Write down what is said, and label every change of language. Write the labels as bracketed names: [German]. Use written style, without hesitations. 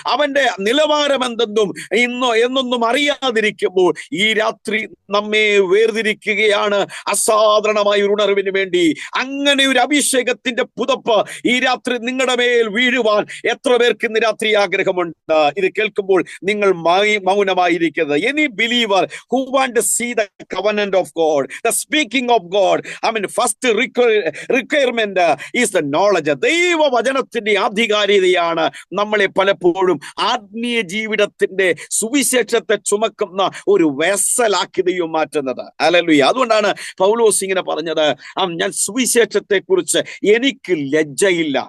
[Malayalam] അവന്റെ നിലവാരം എന്തെന്നും എന്നൊന്നും അറിയാതിരിക്കുമ്പോൾ ഈ രാത്രി നമ്മെ വേർതിരിക്കുകയാണ് അസാധാരണമായ ഒരു ഉണർവിന് വേണ്ടി. അങ്ങനെ ഒരു അഭിഷേകത്തിന്റെ പുതപ്പ് ഈ രാത്രി നിങ്ങളുടെ മേൽ വീഴുവാൻ എത്ര പേർക്ക് ഇന്ന് രാത്രി ആഗ്രഹമുണ്ട്? ഇത് കേൾക്കുമ്പോൾ നിങ്ങൾ മൗനമായിരിക്കുന്നത്. [English] Any believer who want to see the covenant of God, the speaking of God, first requirement is the knowledge. [Malayalam] ദൈവവചനത്തിന്റെ ആധികാരികതയാണ് നമ്മളെ പലപ്പോഴും ആത്മീയ ജീവിതത്തിന്റെ സുവിശേഷത്തെ ചുമക്കുന്ന ഒരു വെസലാക്കി ദൈവം മാറ്റുന്നത്. ഹല്ലേലൂയ. അതുകൊണ്ടാണ് പൗലോസ് ഇങ്ങനെ പറഞ്ഞത്, ഞാൻ സുവിശേഷത്തെ കുറിച്ച് എനിക്ക് ലജ്ജയില്ല.